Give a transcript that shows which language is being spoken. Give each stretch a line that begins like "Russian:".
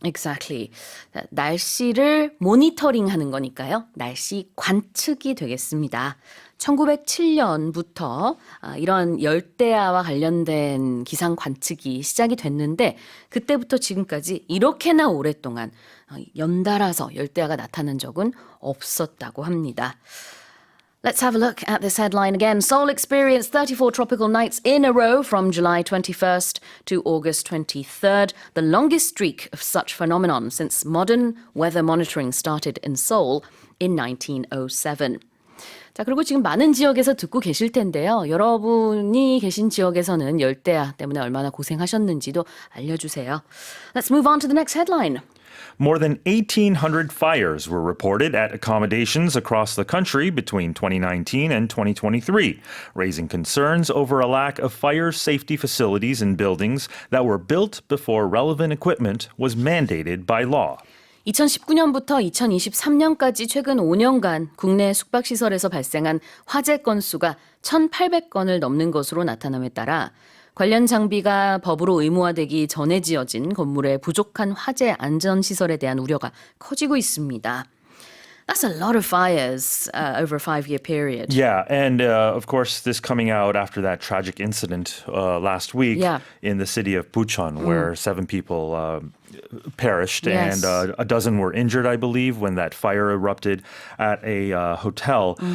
English: Exactly.
Korean: 날씨를 모니터링하는 거니까요. 날씨 관측이 되겠습니다. 1907년부터 이런 열대야와 관련된 기상 관측이 시작이 됐는데 그때부터 지금까지 이렇게나 오랫동안 연달아서 열대야가 나타난 적은 없었다고 합니다.
English: Let's have a look at this headline again. Seoul experienced 34 tropical nights in a row from July 21st to August 23rd, the longest streak of such phenomenon since modern weather monitoring started in Seoul in 1907.
Korean: 자, 그리고 지금 많은 지역에서 듣고 계실 텐데요. 여러분이 계신 지역에서는 열대야 때문에 얼마나 고생하셨는지도 알려주세요.
English: Let's move on to the next headline. More than 1,800 fires were reported at accommodations across the country between 2019 and 2023, raising concerns over a lack of fire safety facilities in buildings that were built before relevant equipment was mandated by law.
Korean: 2019년부터 2023년까지 최근 5년간 국내 숙박시설에서 발생한 화재 건수가 1,800건을 넘는 것으로 나타남에 따라 관련 장비가 법으로 의무화되기 전에 지어진 건물의 부족한 화재 안전시설에 대한 우려가 커지고 있습니다.
English: That's a lot of fires over a 5-year period. Yeah, and of course, this coming out after that tragic incident last week Yeah. in the city of Bucheon, where 7 people perished Yes. and a dozen were injured, I believe, when that fire erupted at a hotel.